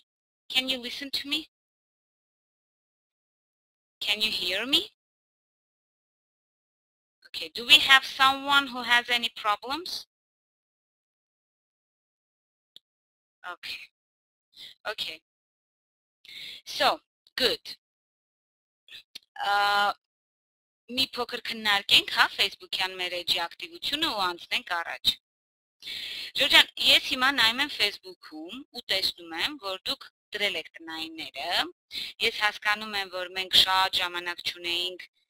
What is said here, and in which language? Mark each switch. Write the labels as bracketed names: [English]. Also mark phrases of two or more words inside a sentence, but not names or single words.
[English] Can you listen to me? Can you hear me? Okay, do we have someone who has any problems? Okay, okay. So, good. [Armenian] Մի փոքր քննարկենք, հա, Facebook-յան մեր էջի ակտիվությունը ու անցնենք առաջ։ Ջորջան, ես հիմա նայում եմ Facebook-ում ու տեսնում եմ, որ դուք դրել եք տնայինները։ Ես հասկանում եմ, որ մենք շատ ժամանակ չունեինք